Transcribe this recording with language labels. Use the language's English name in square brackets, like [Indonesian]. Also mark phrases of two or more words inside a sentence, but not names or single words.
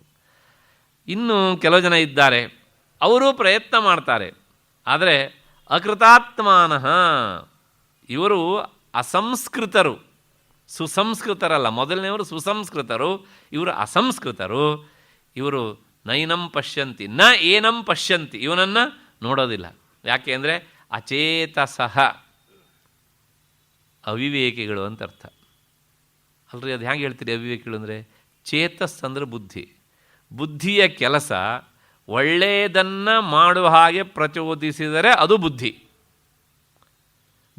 [Kannada] ಇನ್ನು ಕೆಲವು ಜನ ಇದ್ದಾರೆ, ಅವರು ಪ್ರಯತ್ನ ಮಾಡ್ತಾರೆ, ಆದರೆ ಅಕೃತಾತ್ಮಾನಃ, ಇವರು ಅಸಂಸ್ಕೃತರು, ಸುಸಂಸ್ಕೃತರಲ್ಲ. ಮೊದಲನೆಯವರು ಸುಸಂಸ್ಕೃತರು, ಇವರು ಅಸಂಸ್ಕೃತರು. [Sanskrit] ಇವರು ನೈನಂ ಪಶ್ಯಂತಿ, ನ ಏನಂ ಪಶ್ಯಂತಿ, [Kannada] ಇವನನ್ನು ನೋಡೋದಿಲ್ಲ. ಯಾಕೆ ಅಂದರೆ ಅಚೇತಸಃ, ಅವಿವೇಕಿಗಳು ಅಂತ ಅರ್ಥ. ಅಲ್ರಿ, ಅದು ಹೇಗೆ ಹೇಳ್ತೀರಿ ಅವಿವೇಕಿಗಳು ಅಂದರೆ? ಚೇತಸ್ ಅಂದರೆ ಬುದ್ಧಿ. ಬುದ್ಧಿಯ ಕೆಲಸ ಒಳ್ಳೆಯದನ್ನು ಮಾಡುವ ಹಾಗೆ ಪ್ರಚೋದಿಸಿದರೆ ಅದು ಬುದ್ಧಿ.